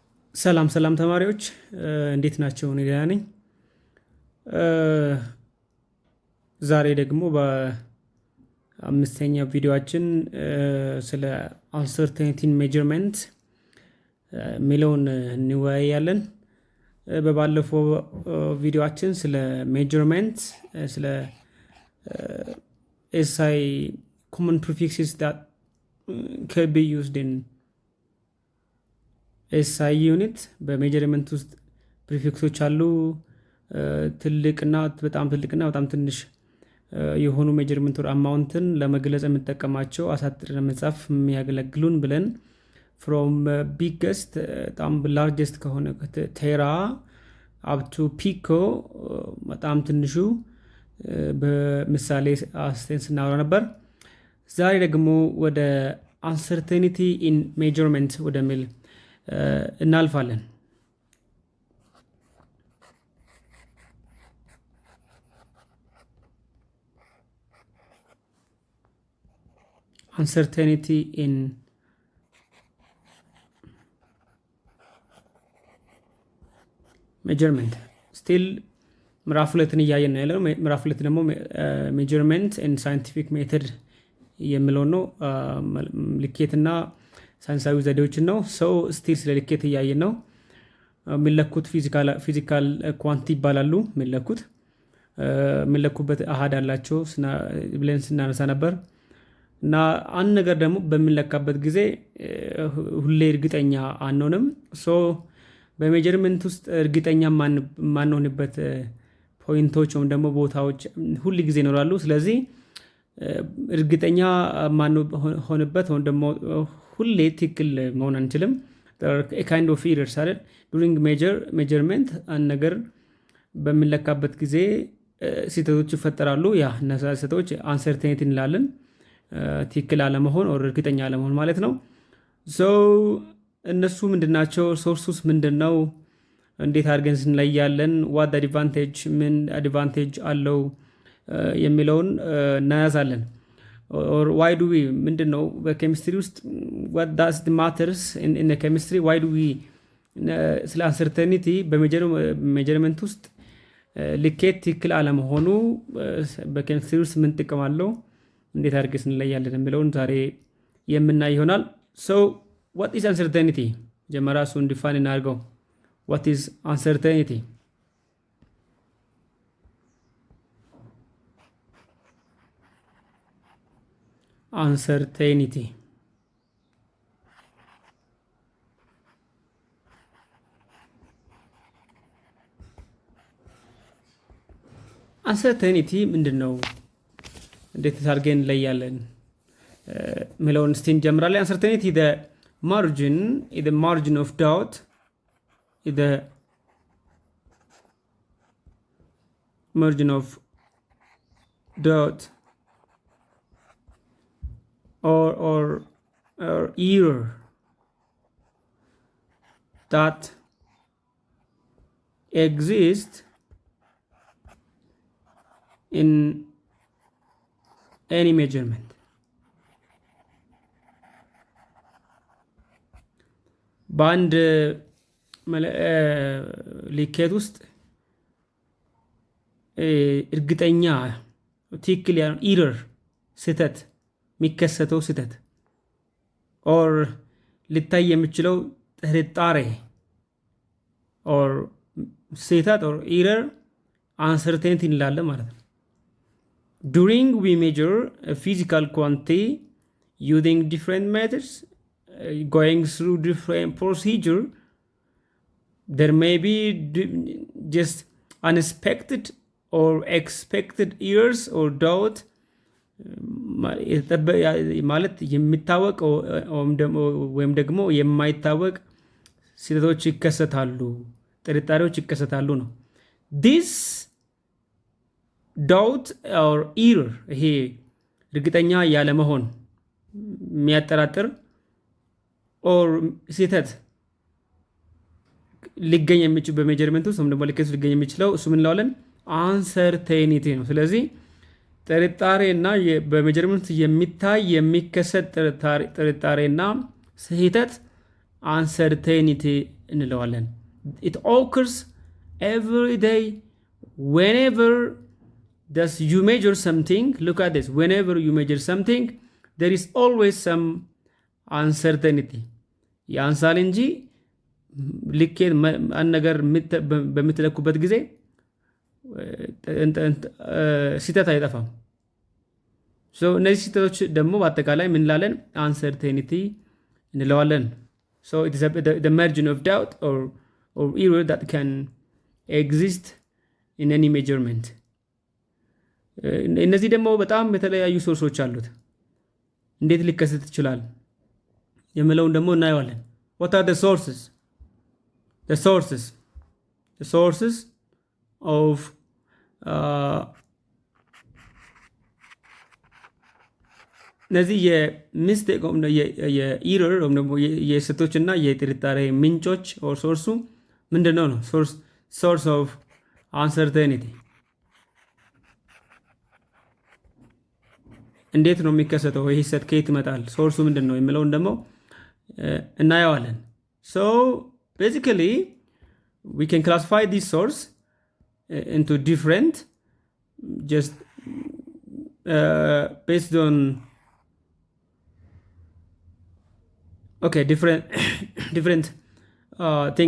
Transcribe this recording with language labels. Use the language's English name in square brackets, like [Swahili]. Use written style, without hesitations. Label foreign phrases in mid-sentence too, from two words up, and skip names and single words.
[Amharic] ሰላም ተማሪዎች እንዴት ናቸው? እኔ ደህና ነኝ። ዛሬ ደግሞ በአምስተኛው ቪዲዮአችን ስለ [English] uncertainty measurement [Amharic] ሚለውን እንወያያለን። በባለፈው ቪዲዮአችን ስለ ሜጀርመንት ስለ [English] SI common prefixes that could be used in SI unit [Amharic] በሜጀርመንት ውስጥ ፕሪፊክሶች አሉ። ትልቅና በጣም ትንሽ የሆኑ [English] measurement amount [Amharic] ለመግለጽ የምንጠቀማቸው አሳጥረን ለመጻፍ የሚያገለግሉን ብለን [English] from biggest [Amharic] በጣም ላርጀስት ከሆነ [English] tera up to pico [Amharic] በጣም ትንሹ በምሳሌ አስተን ስናወራ ነበር። ዛሬ ደግሞ ወደ [English] uncertainty in measurement [Amharic] ወደሚል እናልፋለን። [English] uncertainty in measurement still [Amharic] ምዕራፍ ሁለትን እያየን ነው ያለው። ምዕራፍ ሁለት ደግሞ [English] measurement and scientific method [Amharic] የሚለው ነው። ልኬትና ሳይንሳዊ ዘዴዎችን ነው። ሰው ስቲል ስለ ልኬት እያየን ነው። የሚለኩት [English] physical quantity [Amharic] ይባላሉ። የሚለኩበት አሃድ አላቸው ብለን ስናነሳ ነበር። እና አንድ ነገር ደግሞ በሚለካበት ጊዜ ሁሌ እርግጠኛ አንሆንም። በሜጀርመንት ውስጥ እርግጠኛ ማንሆንበት ፖይንቶች ወይም ደግሞ ቦታዎች ሁል ጊዜ ይኖራሉ። ስለዚህ እርግጠኛ ማንሆንበት ወይም ደግሞ ሁሌ ትክክል መሆን አንችልም። [English] kind of errors [Amharic] አይደል? [English] during measurement [Amharic] አንድ ነገር በሚለካበት ጊዜ ስህተቶች ይፈጠራሉ። ያ እነዛ ስህተቶች አንሰርቴኒቲ እንላለን። ትክክል አለመሆን or እርግጠኛ አለመሆን ማለት ነው። እነሱ ምንድናቸው? ሶርሱስ ምንድነው? እንዴት አድርገን ስንለያለን? [English] what advantage [Amharic] ምን advantage አለው የሚለውን እናያዛለን። [English] or why do we [Amharic] ምንድነው በኬሚስትሪ ውስጥ [English] what does the matters in the chemistry why do we [Amharic] ስለ አንሰርቴኒቲ በሜጀርመንት ውስጥ ልኬት ትክክል አለመሆኑ በኬሚስትሪ ውስጥ ምን ጥቅም አለው፣ እንዴት አድርገን እንለያለን የሚለውን ዛሬ የምናይ ይሆናል። [English] what is uncertainty? [Amharic] ጀመራ እሱን ዲፋይን እናድርገው። [English] what is uncertainty? [Amharic] uncertainty ምንድነው? እንዴት አድርገን እንለያለን ሚለውን እስቲ እንጀምራለን። [English] uncertainty the margin of doubt the margin of doubt or error that exists in any measurement. [Amharic] በአንድ ልኬት ውስጥ እርግጠኛ ትክክል ያለው ኢረር ስህተት የሚከሰተው ስህተት ኦር ሊታይ የሚችለው ጥርጣሬ ኦር ስህተት ኦር ኢረር አንሰርቴኒቲ እንላለን ማለት ነው። [English] during we measure a physical quantity using different methods going through different procedure there may be just unexpected or expected errors or doubt [Amharic] ማለት የሚታወቅ ወይም ደግሞ የማይታወቅ ስህተቶች ይከሰታሉ፣ ጥርጣሬዎች ይከሰታሉ ነው። [English] this doubt or error [Amharic] ይሄ እርግጠኛ ያለመሆን የሚያጠራጥር or ስህተት ሊገኝ የሚችል በሜጀርመንት ውስጥ ወይም ደግሞ ልኬት ውስጥ ሊገኝ የሚችለው እሱ ምን እንለዋለን? አንሰርቴኒቲ ነው። ስለዚህ ጥርጣሬና በሜጀርመንት የሚታይ የሚከሰት ጥርጣሬና ስህተት አንሰርቴኒቲ እንለዋለን። [English] it occurs every day whenever you measure something. Look at this, whenever you measure something there is always some uncertainty. [Amharic] ያንሳል እንጂ ልኬት አንድ ነገር በምትለኩበት ጊዜ ስህተት አይጠፋም። እነዚህ ስህተቶች ደግሞ በአጠቃላይ ምን እንላለን? አንሰርቴኒቲ እንለዋለን። [English] So it is the margin of doubt or error that can exist in any measurement. [Amharic] እነዚህ ደግሞ በጣም የተለያዩ ሶርሶች አሉት። እንዴት ሊከሰት ይችላል የምለውን ደግሞ እናየዋለን። [English] What are the sources? The sources of [Amharic] እነዚህ የሚስቴክ የኢረር ወይም ደግሞ የስህተቶችና የጥርጣሬ ምንጮች [English] or source [Amharic] ምንድነው ነው? [English] source of uncertainty [Amharic] እንዴት ነው የሚከሰተው? ይህ ስህተት ከየት ይመጣል? ሶርሱ ምንድን ነው የሚለውን ደግሞ እናየዋለን። [English] So basically we can classify this source into different just based on different things.